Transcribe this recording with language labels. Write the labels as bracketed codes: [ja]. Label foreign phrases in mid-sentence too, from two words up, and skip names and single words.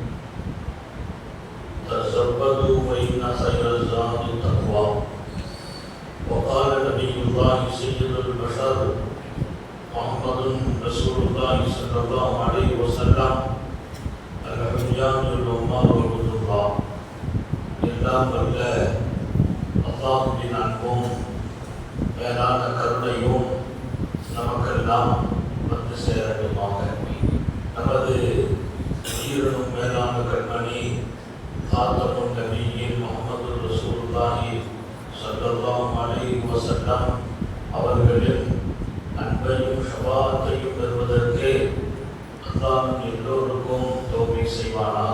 [ar] تزودوا فإن خير الزاد التقوى وقال نبي الله سيد البشر محمد رسول الله صلى الله عليه وسلم الحجاج العمار وعبد الله [ta] எல்லாம் வல்ல அல்லாஹ்வின் அன்பும் மேலான கருணையும் நமக்கெல்லாம் வந்து சேரட்டுமாக. நமது உயிரினும் மேலான கண்மணி [ar] خاتم النبيين [ta] முஹம்மது [ar] رسول الله صلى الله عليه وسلم [ta] அவர்களின் அன்பையும் ஷஃபாஅத்தையும் பெறுவதற்கு அல்லாஹ் எல்லோருக்கும் தௌஃபீக் செய்வானாக.